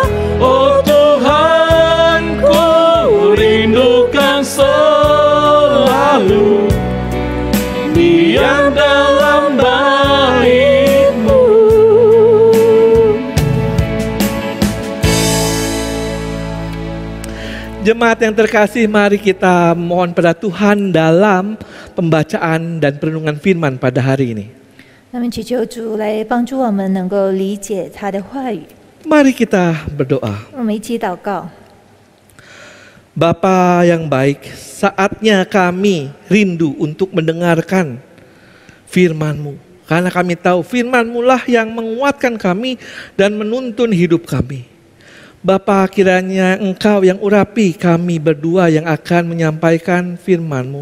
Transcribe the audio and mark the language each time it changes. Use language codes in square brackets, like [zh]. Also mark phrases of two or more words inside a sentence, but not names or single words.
[id] Oh Tuhanku, rindukan selalu diam dalam bait-Mu. Jemaat yang terkasih, mari kita mohon pada Tuhan dalam pembacaan dan perenungan firman pada hari ini. [zh] 那么祈求主来帮助我们能够理解他的话语。 [id] Mari kita berdoa. [zh] 我们一起祷告。 [id] Bapa yang baik, saatnya kami rindu untuk mendengarkan firman-Mu. Karena kami tahu firman-Mu lah yang menguatkan kami dan menuntun hidup kami. Bapa, kiranya Engkau yang urapi kami berdua yang akan menyampaikan firman-Mu.